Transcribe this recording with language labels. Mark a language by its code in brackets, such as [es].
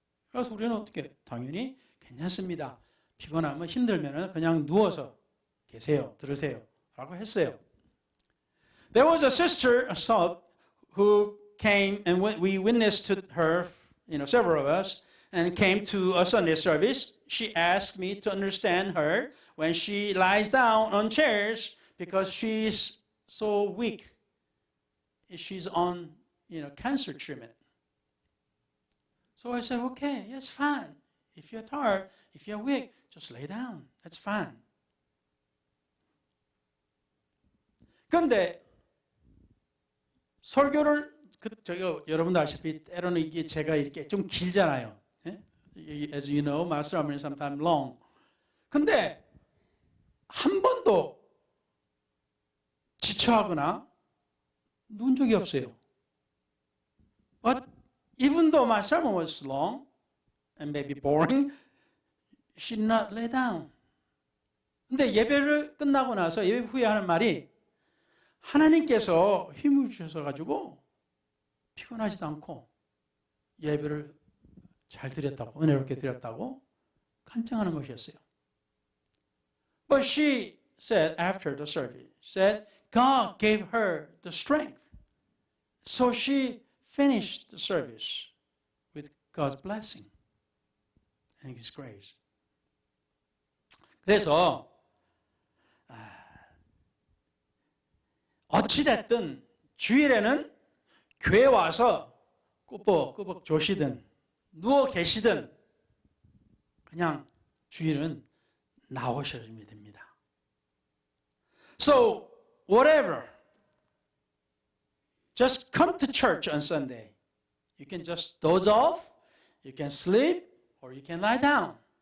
[ko] 그래서 우리는 어떻게 당연히 괜찮습니다. 피곤하면 힘들면 그냥 누워서 계세요. 들으세요. 라고 했어요. [en] There was a sister, a son, who came and we witnessed to her, several of us, and came to a Sunday service. She asked me to understand her when she lies down on chairs because she's so weak. She's on, cancer treatment. So I said, okay, it's fine. If you're tired, if you're weak, just lay down. That's fine. [ko] 그런데 설교를 여러분도 아시다시피 때로는 이게 제가 이렇게 좀 길잖아요. [en] As you know, my sermon is sometimes long. [ko] 근데 한 번도 지쳐하거나 누운 적이 없어요. [en] But even though my sermon was long and maybe boring, she did not lay down. [ko] 근데 예배를 끝나고 나서 예배 후에 하는 말이 하나님께서 힘을 주셔서 가지고 피곤하지도 않고 예배를 잘 드렸다고 은혜롭게 드렸다고 간증하는 것이었어요. [en] But she said after the service, said God gave her the strength. So she finished the service with God's blessing and His grace. [ko] 그래서 어찌됐든 주일에는 교회 와서 꾸벅꾸벅 조시든 누워 계시든 그냥 주일은 나오셔야 됩니다. [en] So whatever, just come to church on Sunday. You can just doze off, you can sleep, or you can lie down.